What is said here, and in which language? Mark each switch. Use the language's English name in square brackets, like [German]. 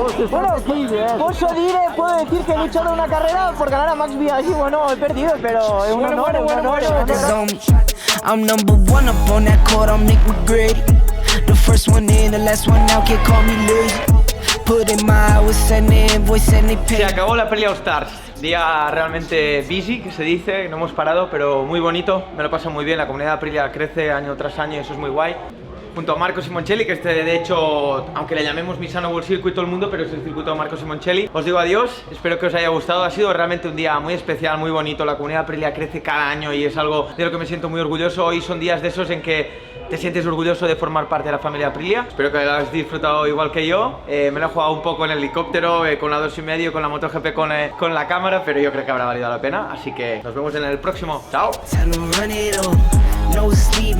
[Spanish] Bueno, [Italian] posso dire, [Spanish] puedo decir que he luchado una carrera por ganar a Max Biaggi. Bueno, he perdido, pero es un honor, es un honor. [English] I'm number one up on that court, I'm Nick McGrady. The first one in, the last one out, can't call me lazy. Put in my hours, send the invoice and they pay. [Spanish] Se acabó la Aprilia All Stars. Día realmente busy, que se dice, no hemos parado, pero muy bonito. Me lo paso muy bien, la comunidad de Aprilia crece año tras año y eso es muy guay. Junto a Marco Simoncelli, que de hecho, aunque le llamemos Misano World Circuit todo el mundo, pero es el circuito de Marco Simoncelli. Os digo adiós, espero que os haya gustado, ha sido realmente un día muy especial, muy bonito, la comunidad de Aprilia crece cada año y es algo de lo que me siento muy orgulloso. Hoy son días de esos en que te sientes orgulloso de formar parte de la familia Aprilia. Espero que lo hayáis disfrutado igual que yo. Me lo he jugado un poco en el helicóptero, con la 2,5, con la MotoGP, con la cámara, pero yo creo que habrá valido la pena, así que nos vemos en el próximo. ¡Chao! [English] Tell 'em run it up, no sleep.